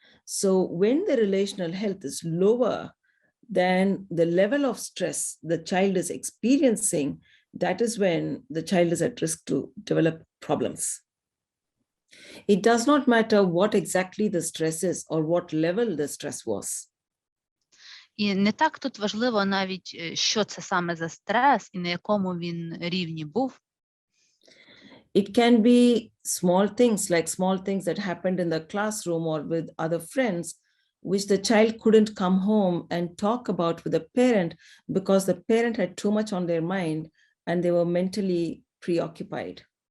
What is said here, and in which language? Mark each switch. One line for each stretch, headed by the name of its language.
English: So when the relational health is lower than the level of stress the child is experiencing, that is when the child is at risk to develop problems. It does not matter what exactly the stress is or what level the stress was.
Ukrainian: І не так тут важливо навіть, що це саме за стрес і на якому він рівні був.
English: It can be small things, like small things that happened in the classroom or with other friends, which the child couldn't come home and talk about with the parent because the parent had too much on their mind and they were mentally preoccupied.